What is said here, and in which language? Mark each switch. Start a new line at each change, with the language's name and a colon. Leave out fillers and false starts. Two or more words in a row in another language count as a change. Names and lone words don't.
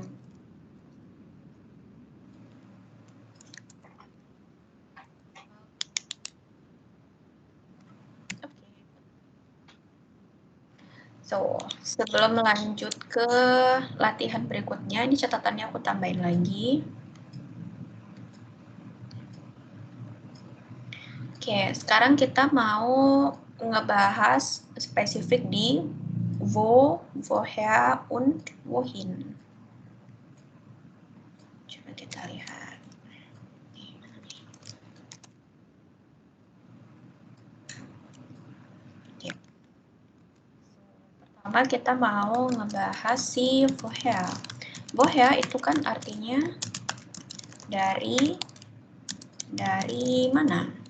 Indonesian: So, sebelum lanjut ke latihan berikutnya, ini catatannya aku tambahin lagi. Oke, sekarang kita mau ngebahas spesifik di
German: wo, woher, und wohin.
Indonesian: Coba kita lihat. Oke. Pertama kita mau ngebahas si woher. Woher itu kan artinya dari mana?